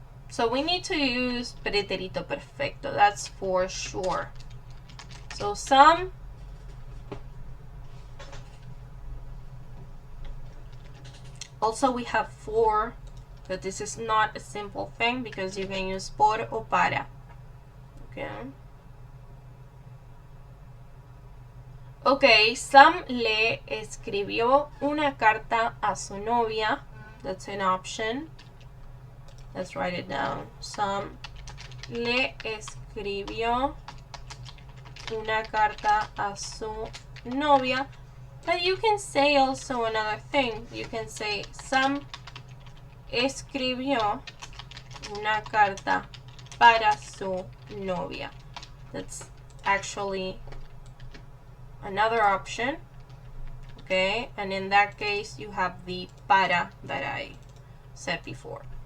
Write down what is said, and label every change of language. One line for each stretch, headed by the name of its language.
English: So we need to use pretérito perfecto, that's for sure. So some also we have for, but this is not a simple thing because you can use por o para. Okay.
Spanish: Okay, Sam le escribió una carta a su novia.
English: That's an option. Let's write it down.
Spanish: Sam le escribió una carta a su novia.
English: But you can say also another thing. You can say,
Spanish: Sam escribió una carta para su novia.
English: That's actually another option. Okay, and in that case, you have the para that I said before.